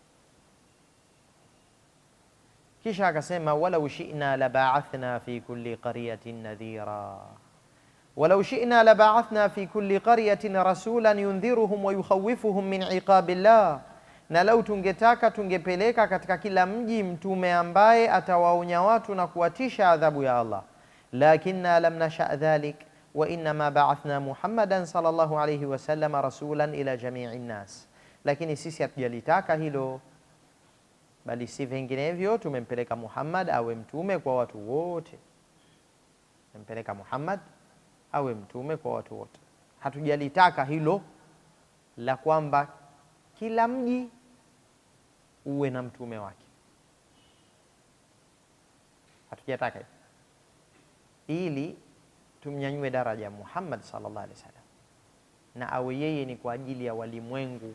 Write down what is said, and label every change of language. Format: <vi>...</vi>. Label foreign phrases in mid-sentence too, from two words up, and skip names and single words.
<ar>Kisha akasema ولو شئنا لبعثنا في كل قرية نذيرا، ولو شئنا لبعثنا في كل قرية رسولا ينذرهم ويخوفهم من عقاب الله,</ar> <sw>na lau tungetaka tungepeleka katika kila mji mtume ambaye atawaonya watu na kuwatisha adhabu ya Allah.</sw> <ar>لكنا لم نشأ ذلك وإنما بعثنا محمدا صلى الله عليه وسلم رسولا إلى جميع الناس,</ar> <sw>lakini sisi hatujalitaka hilo, bali si vinginevyo tumempeleka Muhammad awe mtume kwa watu wote. Tumempeleka Muhammad awe mtume kwa watu wote. Hatujalitaka hilo la kwamba kila mji uwe na mtume wake, hatujataka hilo, ili tumnyanyue daraja Muhammad</sw> <ar>صلى الله عليه وسلم</ar> <sw>na awe yeye ni kwa ajili ya walimwengu.</sw>